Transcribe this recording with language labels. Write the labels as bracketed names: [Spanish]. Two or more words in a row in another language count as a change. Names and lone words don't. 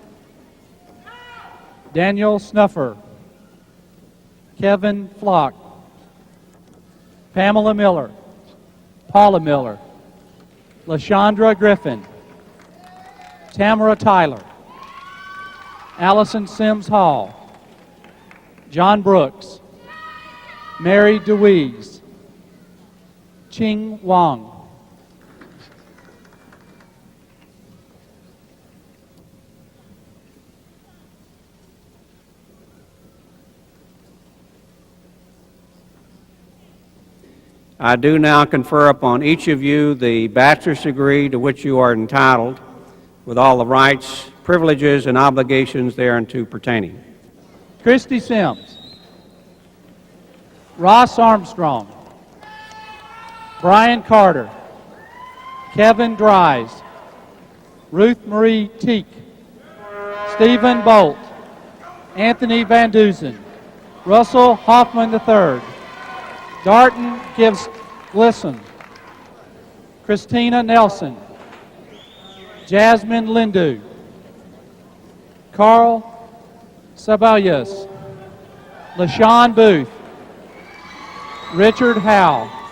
[English] Daniel Snuffer, Kevin Flock, Pamela Miller, Paula Miller, LaShondra Griffin, Tamara Tyler, Allison Sims Hall, John Brooks, Mary DeWeese, Ching Wang. I do now confer upon each of you the bachelor's degree to which you are entitled, with all the rights, privileges, and obligations thereunto pertaining. Christy Sims, Ross Armstrong, Brian Carter, Kevin Dries, Ruth Marie Teak, Stephen Bolt, Anthony Van Dusen, Russell Hoffman III, Darton Gibbs Glisson, Christina Nelson, Jasmine Lindu, Carl Sabayas, LaShawn Booth, Richard Howe,